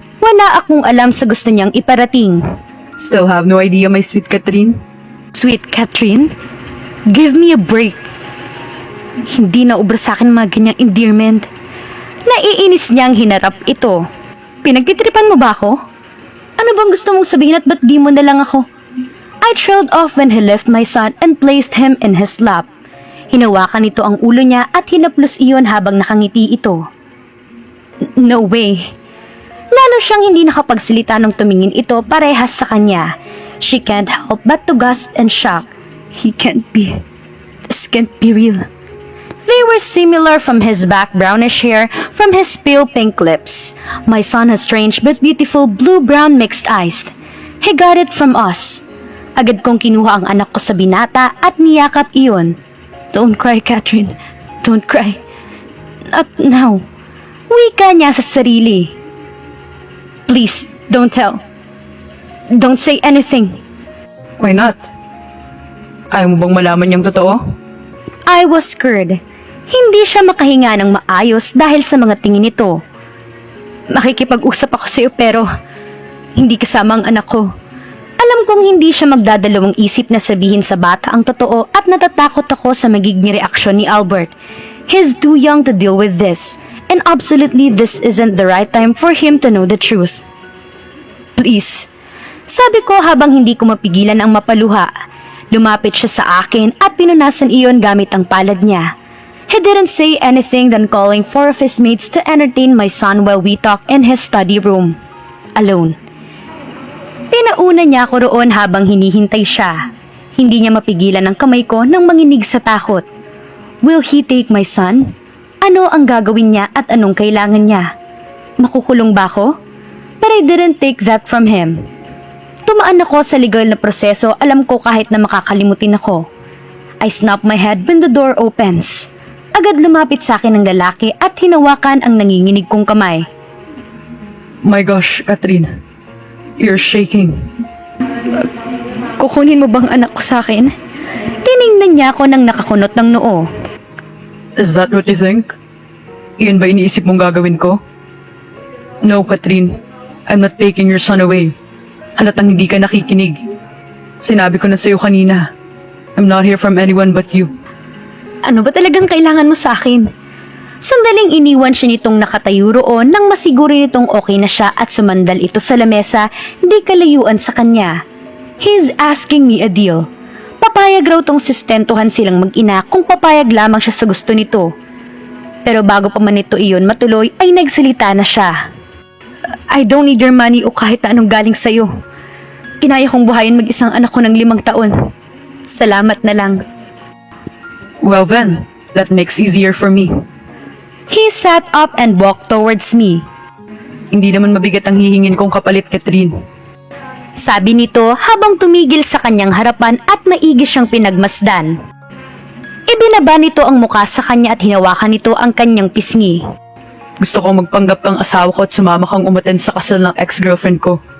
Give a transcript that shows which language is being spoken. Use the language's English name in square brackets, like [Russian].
[Filipino] Wala akong alam sa gusto niyang iparating. [English] Still have no idea, my sweet Catherine? Sweet Catherine, give me a break. [Filipino] Hindi na ubra sa akin mga ganyang endearment. Naiinis niyang hinarap ito. Pinagtitripan mo ba ako? Ano bang gusto mong sabihin at ba't di mo na lang ako? [English] I trailed off when he left my son and placed him in his lap. [Filipino] Hinawakan nito ang ulo niya at hinaplos iyon habang nakangiti ito. [English] No way. [Filipino] Lalo siyang hindi nakapagsalita nung tumingin ito parehas sa kanya. [English] She can't help but to gasp and shock. He can't be. This can't be real. They were similar from his back brownish hair, from his pale pink lips. My son has strange but beautiful blue-brown mixed eyes. He got it from us. [Filipino] Agad kong kinuha ang anak ko sa binata at niyakap iyon. [English] Don't cry, Catherine. Don't cry. Not now. [Filipino] Wika niya sa sarili. [English] Please, don't tell. Don't say anything. Why not? [Filipino] Ayaw mo bang malaman niyang totoo? [English] I was scared. [Filipino] Hindi siya makahinga ng maayos dahil sa mga tingin nito. Makikipag-usap ako sa iyo pero hindi kasama ang anak ko. Alam kong hindi siya magdadalawang isip na sabihin sa bata ang totoo at natatakot ako sa magiging reaksyon ni Albert. [English] He's too young to deal with this, and absolutely this isn't the right time for him to know the truth. [Filipino] Please, sabi ko habang hindi ko mapigilan ang mapaluha. Lumapit siya sa akin at pinunasan iyon gamit ang palad niya. [English] He didn't say anything than calling four of his mates to entertain my son while we talk in his study room. alone. [Filipino] Pinauna niya ako roon habang hinihintay siya. Hindi niya mapigilan ang kamay ko nang manginig sa takot. [English] Will he take my son? [Filipino] Ano ang gagawin niya at anong kailangan niya? Makukulong ba ako? [English] But I didn't take that from him. [Filipino] Tumaan ako sa legal na proseso, alam ko kahit na makakalimutin ako. [English] I snap my head when the door opens. [Filipino] Agad lumapit sa akin ang lalaki at hinawakan ang nanginginig kong kamay. [English] My gosh, Catherine. You're shaking. [Filipino] Kukunin mo bang anak ko sa akin? Tiningnan niya ako nang nakakunot ng noo. [English] Is that what you think? [Filipino] Iyan ba iniisip mong gagawin ko? [English] No, Catherine. I'm not taking your son away. [Filipino] Halatang hindi ka nakikinig. Sinabi ko na sa'yo kanina. [English] I'm not here from anyone but you. [Filipino] Ano ba talagang kailangan mo sa akin? Sandaling iniwan siya nitong nakatayo roon nang masiguro nitong okay na siya at sumandal ito sa lamesa, di kalayuan sa kanya. [English] He's asking me a deal. [Filipino] Papayag raw tong sustentuhan silang mag-ina kung papayag lamang siya sa gusto nito. Pero bago pa man ito iyon matuloy ay nagsalita na siya. [English] I don't need your money [Filipino] o kahit na anong galing sa'yo. Kinaya kong buhayin mag-isang anak ko ng 5 taon. Salamat na lang. [English] Well then, that makes easier for me. He sat up and walked towards me. [Filipino] Hindi naman mabigat ang hihingin kong kapalit, Catherine. Sabi nito habang tumigil sa kanyang harapan at maigi siyang pinagmasdan. Ibinaba nito ang muka sa kanya at hinawakan nito ang kanyang pisngi. Gusto kong magpanggap kang asawa ko at sumama kang umaten sa kasal ng ex-girlfriend ko.